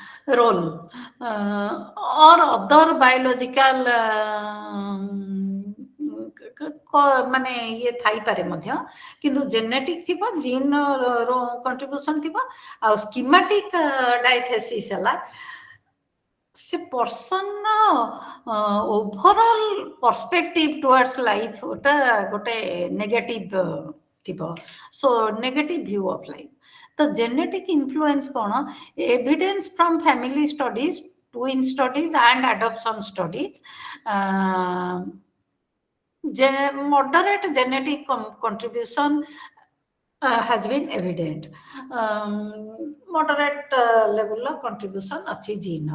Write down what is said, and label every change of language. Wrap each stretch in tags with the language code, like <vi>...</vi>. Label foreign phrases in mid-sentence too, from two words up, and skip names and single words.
<en>role or other biological</en> <or>ମାନେ ଇଏ ଥାଇପାରେ ମଧ୍ୟ, କିନ୍ତୁ ଜେନେଟିକ୍ ଥିବ, ଜିନ୍ ର କଣ୍ଟ୍ରିବ୍ୟୁସନ୍ ଥିବ, ଆଉ</or> <en>schematic diathesis</en> <or>ହେଲା ସେ</or> <en>person overall perspective towards life</en> <or>ওটা ଗୋଟେ ନେଗେଟିଭ ଥିବ,</or> <en>so negative view of life. ତ genetic influence କ'ଣ? evidence from family studies, twin studies and adoption studies, moderate genetic contribution has been evident. Moderate level of contribution achi gene.</en>